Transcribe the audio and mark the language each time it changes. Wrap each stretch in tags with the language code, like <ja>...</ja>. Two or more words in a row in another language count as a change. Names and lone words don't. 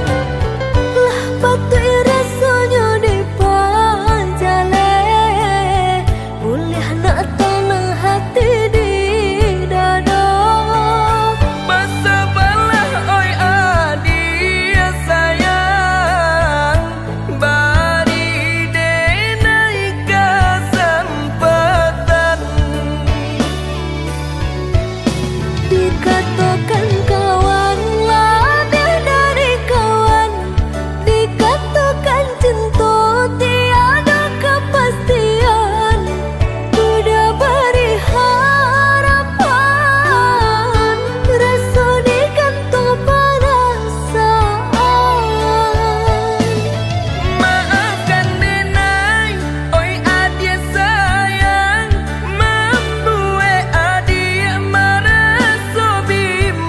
<id>Lah patut rasanya dipanjale boleh nak tenang hati di dada. Bersabarlah oi adik sayang.</id> <min>Bari Denai kesempatan.</min> <id>Dikatakan kawan lebih dari kawan, dikatakan cinta tiada kepastian. Udah beri harapan, rasa di kantong perasaan. Maafkan Denai, oi adik sayang. Membuat adik merasa</id>